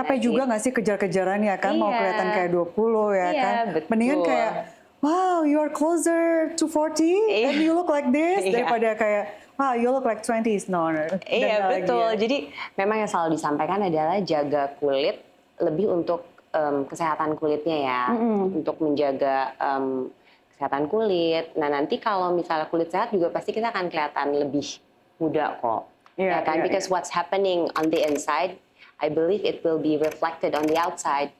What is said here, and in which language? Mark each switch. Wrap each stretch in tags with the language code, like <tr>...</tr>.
<id>Capek juga nggak sih kejar-kejaran ya kan, mau kelihatan kayak 20 ya kan. Betul. Mendingan kayak,</id> <en>wow, you are closer to 40 and you look like this,</en> <id>daripada kayak,</id> <en>wow, you look like 20s. No.</en> <id>Iya, betul. Jadi memang yang selalu disampaikan adalah jaga kulit lebih untuk kesehatan kulitnya ya, untuk menjaga kesehatan kulit. Nah nanti kalau misalnya kulit sehat juga pasti kita akan kelihatan lebih muda kok. Ya kan?</id> <en>Because what's happening on the inside, I believe it will be reflected on the outside.</en>